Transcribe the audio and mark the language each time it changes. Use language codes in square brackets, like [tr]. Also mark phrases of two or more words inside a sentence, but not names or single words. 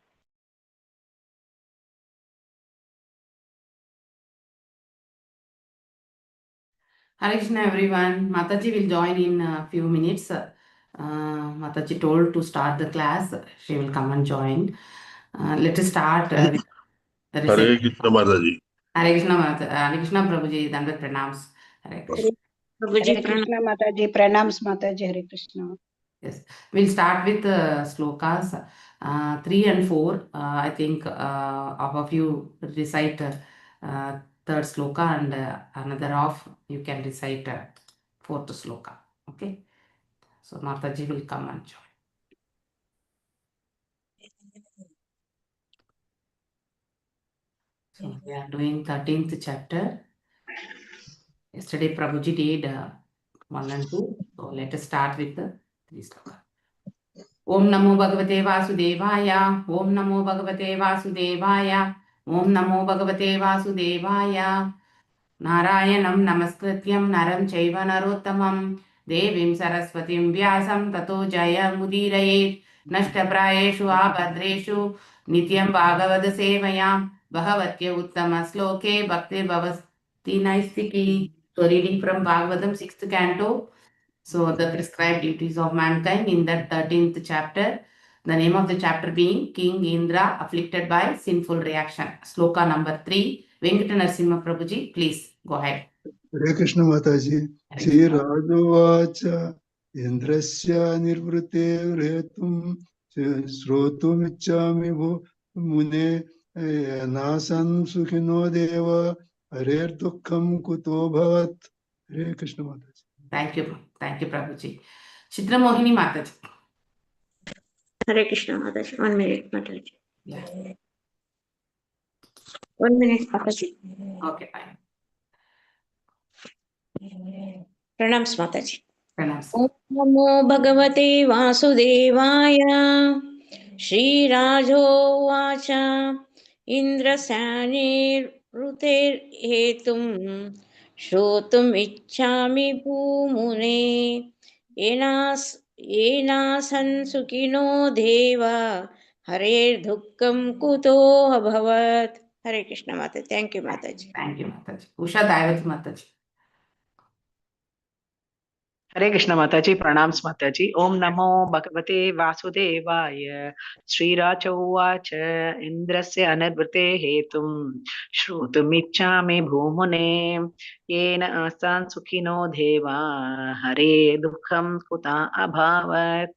[en] Hare Krishna everyone. Mataji will join in a few minutes. Mataji told to start the class. She will come and join. Let us start with the हरे recitation. [hi] कृष्ण माता जी। [en] Hare Krishna Mata, Hare Krishna Prabhuji, Dandat pranams. Hare Krishna. [hi] हरे कृष्ण माता जी, प्रणाम माता जी। हरे कृष्ण। [en] Yes, we'll start with slokas 3 and 4. I think all of you recite third sloka and another of you can recite fourth sloka. Okay, so Mataji will come and join. So we are doing 13th chapter. Yesterday Prabhuji did 1 and 2. So let us start with the 3 sloka. [sa] ॐ नमो भगवते वासुदेवाय. ॐ नमो भगवते वासुदेवाय। ॐ नमो भगवते वासुदेवाय. नारायणं नमस्कृत्यं नरं चैव नरोत्तमम् देवीं सरस्वतीं व्यासं ततो जय मुदीरयेत् नष्टप्रायेषु अभद्रेषु नित्यं भगवद् सेवया भगवति उत्तम श्लोके भक्तिर् भवति नैष्ठिकी. [en] So reading from Bhagavatam 6th canto. So the prescribed duties of mankind in that 13th chapter. The name of the chapter being King Indra afflicted by sinful reaction. Sloka number 3. Venkata Narasimha Prabhuji, please go ahead. [hi] हरे कृष्ण माता जी। [sa] श्रीराजोवाच इन्द्रस्य निर्वृतेर्हेतुं श्रोतुमिच्छामि भो मुने नासन् सुखिनो देव हरेर्दुःखं कुतो भवत्। [hi] हरे कृष्ण माता जी। [en] Thank you Prabhuji. Chitra Mohini Mataji. Hare Krishna Mataji. 1 minute Mataji. Yeah. 1 minute Mataji. Okay, fine. Pranams Mataji. Pranams. [sa] ॐ नमो भगवते वासुदेवाय. श्री राजो वाच इन्द्रस्यानि र्वृतेर् हेतुं श्रोतुम् इच्छामि भोमुने येनासन् सुखिनो देवा हरेर् दुःखं कुतो अभवत्. [en] Hare Krishna Mataji. Thank you Mataji. Thank you Mataji. Usha Daivat Mataji. [hi] हरे कृष्ण माताजी, प्रणाम माताजी। [sa] ओम नमो भगवते वासुदेवाय। श्रीराच उवाच इन्द्रस्य अनर्वृते हेतुं श्रोतुमिच्छामि भूमुने येन आस्तान् सुखिनो देवा हरे दुःखं कुता अभावत्।